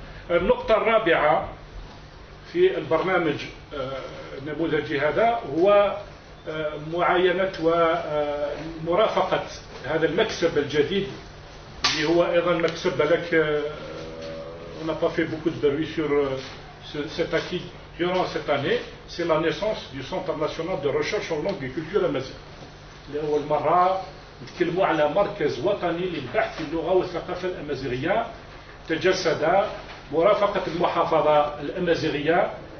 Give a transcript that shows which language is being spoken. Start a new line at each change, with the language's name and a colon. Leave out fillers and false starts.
Arabic: النقطة الرابعة في البرنامج النموذجي هذا هو معاينة ومرافقة هذا المكسب الجديد اللي هو أيضا مكسب بالك.
French: On n'a pas fait beaucoup de bruit sur cet acquis durant cette année. C'est la naissance du Centre national de recherche en langue et culture amazigh.
Arabic: لأول مرة نتكلموا على مركز وطني للبحث في اللغة والثقافة الأمازيغية، تجسد مرافقة المحافظة الأمازيغية.